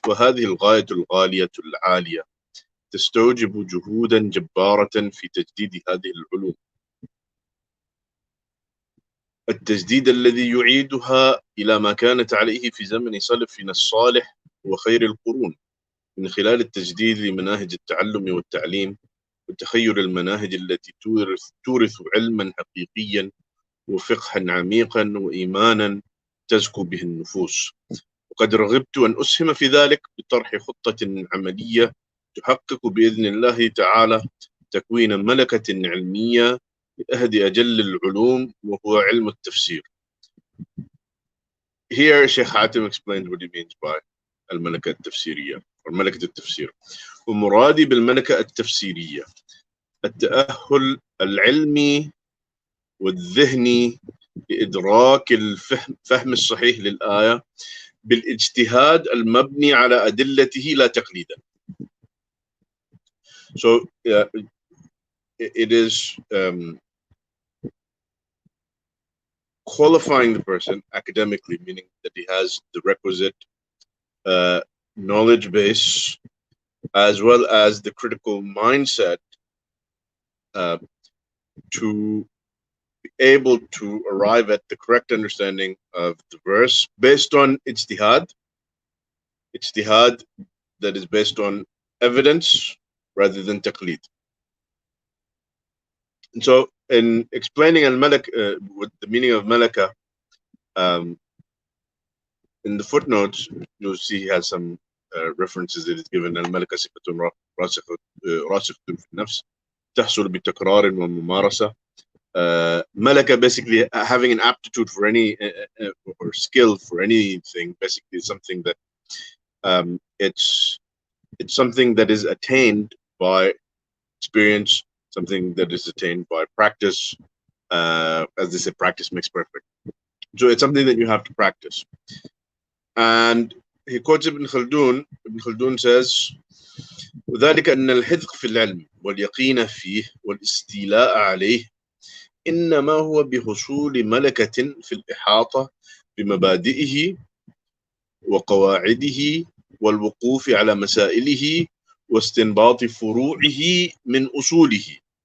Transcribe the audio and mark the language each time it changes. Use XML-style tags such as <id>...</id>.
<ar>وهذه الغاية الغالية العالية تستوجب جهودا جبارة في تجديد هذه العلوم، التجديد الذي يعيدها إلى ما كانت عليه في زمن سلفنا الصالح وخير القرون، من خلال التجديد لمناهج التعلم والتعليم وتخير المناهج التي تورث علما حقيقيا وفقها عميقا وإيمانا تزكو به النفوس. وقد رغبت أن أسهم في ذلك بطرح خطة عملية تحقق بإذن الله تعالى تكوين ملكة علمية لأحد أجل العلوم وهو علم التفسير.</ar> <en>Here Sheikh Hatim explains what he means by الملكة التفسيرية or ملكة التفسير.</en> <ar>ومرادي بالملكة التفسيرية التأهل العلمي والذهني لإدراك الفهم الصحيح للآية بالاجتهاد المبني على أدلته لا تقليدا.</ar> <en>So it is qualifying the person academically, meaning that he has the requisite knowledge base as well as the critical mindset to be able to arrive at the correct understanding of the verse based on ijtihad that is based on evidence rather than taqleed. And so in explaining with the meaning of malakah, in the footnotes, you'll see he has some references that is given.</en> <ar>الملكة صفة راسخة في النفس تحصل بتكرار وممارسة.</ar> <en>Malakah, basically having an aptitude for any or skill for anything, basically is something that it's something that is attained by experience, something that is attained by practice. As they say, practice makes perfect. So it's something that you have to practice. And he quotes Ibn Khaldun. Ibn Khaldun says,</en> <ar>وذلك أن الحذق في العلم واليقين فيه والاستيلاء عليه إنما هو بحصول ملكة في الإحاطة بمبادئه وقواعده والوقوف على مسائله واستنباط فروعه من أصوله.</ar>